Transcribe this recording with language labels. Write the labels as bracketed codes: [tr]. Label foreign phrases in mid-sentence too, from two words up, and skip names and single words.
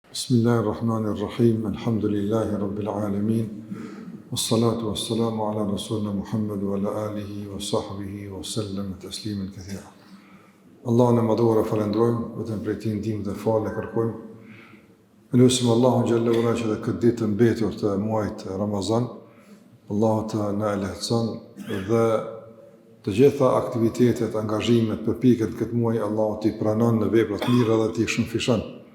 [ar] بسم الله الرحمن الرحيم، الحمد لله رب العالمين، والصلاة والسلام على رسولنا محمد وعلى آله وصحبه وسلم تسليما كثيرا. [sq] Allahun e madhuar e falendrojmë, vetëm prej tij ndihmë dhe falë kërkojmë. Lutim Allahun [ar] جل وعلا [sq] që këtë ditë të mbetur të muajit Ramazan, Allahu të na lehtëson dhe të gjitha aktivitetet, angazhimet, përpjekjet këtë muaj Allahu t'i pranon në vepra të mira dhe t'i shënfishon.